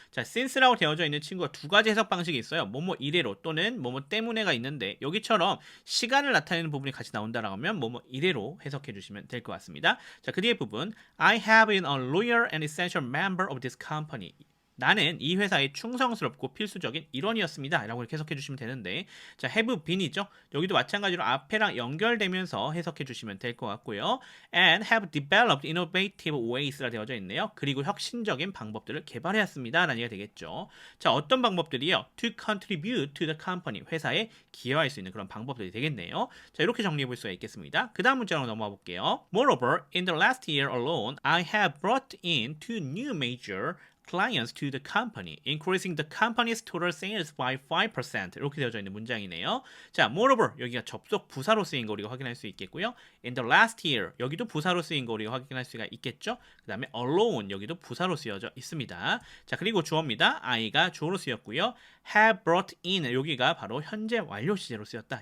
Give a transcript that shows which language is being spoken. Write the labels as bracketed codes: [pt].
[ko] 자, since라고 되어져 있는 친구가 두 가지 해석 방식이 있어요. 뭐뭐 1회로 또는 뭐뭐 때문에가 있는데 여기처럼 시간을 나타내는 부분이 같이 나온다라고 하면 뭐뭐 1회로 해석해 주시면 될 것 같습니다. 자, 그 뒤에 부분 [en] I have been a loyal and essential member of this company [ko] 나는 이 회사의 충성스럽고 필수적인 일원이었습니다. 라고 이렇게 해석해 주시면 되는데, 자, have been이죠. 여기도 마찬가지로 앞에랑 연결되면서 해석해 주시면 될 것 같고요. [en] And have developed innovative ways [ko] 라 되어져 있네요. 그리고 혁신적인 방법들을 개발해왔습니다. 라는 얘기가 되겠죠. 자, 어떤 방법들이요? [en] To contribute to the company. [ko] 회사에 기여할 수 있는 그런 방법들이 되겠네요. 자, 이렇게 정리해 볼 수가 있겠습니다. 그 다음 문장으로 넘어가 볼게요. [en] Moreover, in the last year alone, I have brought in two new major clients to the company, increasing the company's total sales by 5%. [ko] 이렇게 되어져 있는 문장이네요. 자, moreover 여기가 접속 부사로 쓰인 거 우리가 확인할 수 있겠고요. [en] In the last year [ko] 여기도 부사로 쓰인 거 우리가 확인할 수가 있겠죠. 그 다음에 alone 여기도 부사로 쓰여져 있습니다. 자, 그리고 주어입니다. I가 주어로 쓰였고요. [en] have brought in [ko] 여기가 바로 현재 완료 시제로 쓰였다.